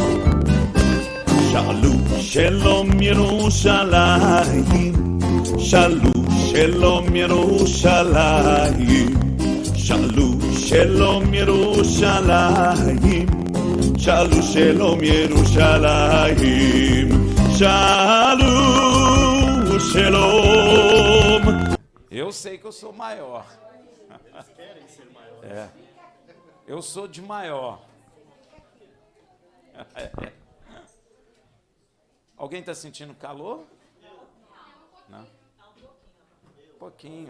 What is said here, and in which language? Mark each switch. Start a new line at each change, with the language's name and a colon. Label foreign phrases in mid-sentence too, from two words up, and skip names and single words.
Hebrew: שאלו שלום ירושלים, שאלו שלום ירושלים, שאלו שלום ירושלים, שאלו שלום ירושלים, שאלו שלום.
Portuguese: Eu sei que eu sou maior. É. Eu sou de maior. Alguém está sentindo calor? Não. Um pouquinho.